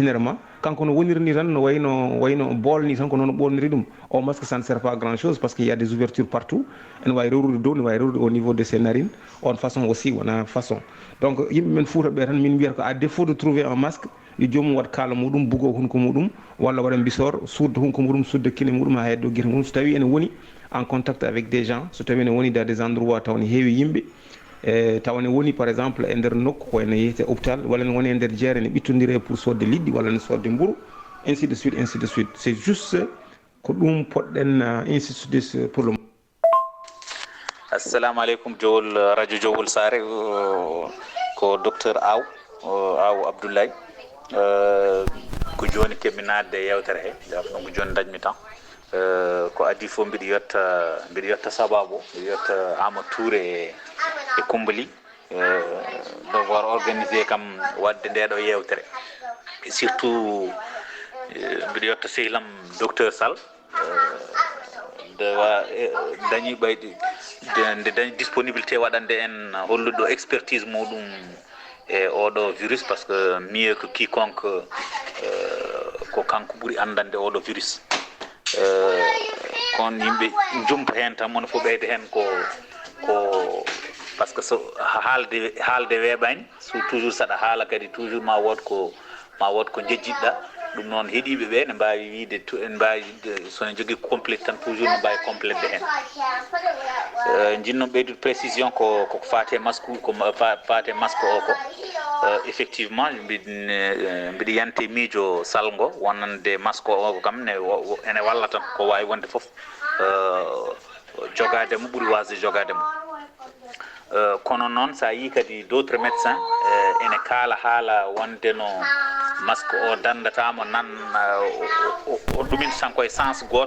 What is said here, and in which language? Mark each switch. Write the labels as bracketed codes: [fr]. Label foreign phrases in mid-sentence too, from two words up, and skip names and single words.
[ff] hinere ma kanko no woniri ni tan no wayno bool ni tan ko noon ɓorniri ɗum o masque [fr] ça ne sert pas à grand chose parce qu'il y a des ouvertures partout [ff] ene wawi rewrude dow ne wawi rewrude [fr] au niveau de ses narines [ff] on façon aussi wona façon donc yimɓe men Fouta ɓe tan min mbiyata ko [fr] à défaut de trouver un masque [ff] yo jomum wat kaala muɗum bugo hunko muɗum walla waɗa mbisor sudda hunko muɗum sudda kine muɗum ha heddo guite muɗum so tawi ene woni [fr] en contact avec des gens [ff] so tawi ene woni [fr] dans des endroits [ff] taw ne heewi yimɓe tawa ne woni [fr] par exemple [ff] e nder nokku ko ene yeyete hôpital walla ne woni e nder jeere ne ɓittodire pour sodde liɗɗi walla ne sodde mburu [fr] ainsi de suite c'est juste [ff] ko ɗum poɗɗen [fr] insiste pour le moment. [ar] السلام عليكم [ff] Jowol radio Jowol Sare ko docteur Aw Abdoulaye ko joni keɓmi nadde yewtere he jafno ko joni dañmi tan ko adi fof mbiɗa yetta sababu mbiɗa yetta Amadou Touré e Kumbali [fr] devoir organisé [ff] kam wadde ndeɗo yewtere [fr] et surtout [ff] mbiɗa yetta sehlam docteur Sall dañi ɓaydi nde dañi disponibilité waɗande en holluɗo expertise muɗum e oɗo virus [fr] par ce que mieux que quiconque [ff] ko kanko ɓuuri andande oɗo virus kon yimɓe jumpa hen tan mono fof ɓeyde hen ko ko [fr] par ce que [ff] so haalde weeɓani so toujours saɗa haala kadi toujours ma wod ko jejjiɗɗa ɗum noon heeɗiɓe ɓe ne mbawi wiide en mbawi sono jogui complète tan toujours ne mbawi complétde hen jinnon ɓeydude précision ko fate masque ko fate masque o ko effectivement mbiɗa yante miijo salgo wonande masque o kam ene walla tan ko wawi wonde foof jogademo ɓuuri wasde jogademo kono noon sa yi kadi [fr] d' autres médecins [ff] ene kaala haala wonde no masque o dandatamo nan o ɗuminta tan koye sens goto